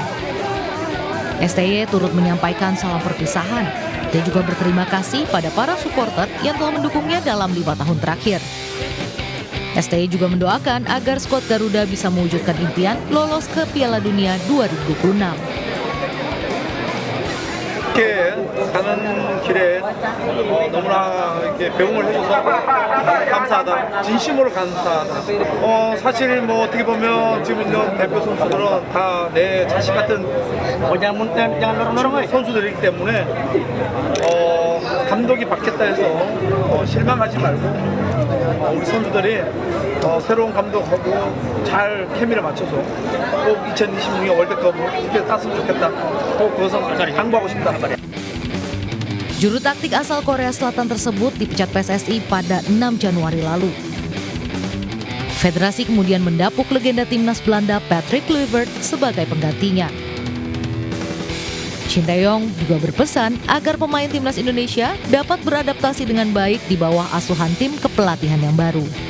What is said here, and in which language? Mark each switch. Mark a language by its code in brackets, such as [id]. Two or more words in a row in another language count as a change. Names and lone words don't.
[id] STY turut menyampaikan salam perpisahan. Dia juga berterima kasih pada para supporter yang telah mendukungnya dalam 5 tahun terakhir. STY juga mendoakan agar skuad Garuda bisa mewujudkan impian lolos ke Piala Dunia 2026. [ko] 이렇게 가는 길에 너무나 이렇게 배웅을 해줘서 감사하다. 진심으로 감사하다. 사실 뭐 어떻게 보면 지금 있는 대표 선수들은 다 내 자식 같은 선수들이기 때문에 감독이 바뀌었다 해서 실망하지 말고 우리 선수들이 새로운 감독하고 잘 케미를 맞춰서 꼭 2026년 월드컵을 이렇게 땄으면 좋겠다. 꼭 그것은 당부하고 싶다. [id] Juru taktik asal Korea Selatan tersebut dipecat PSSI pada 6 Januari lalu. Federasi kemudian mendapuk legenda timnas Belanda Patrick Kluivert sebagai penggantinya. Sintayong juga berpesan agar pemain timnas Indonesia dapat beradaptasi dengan baik di bawah asuhan tim kepelatihan yang baru.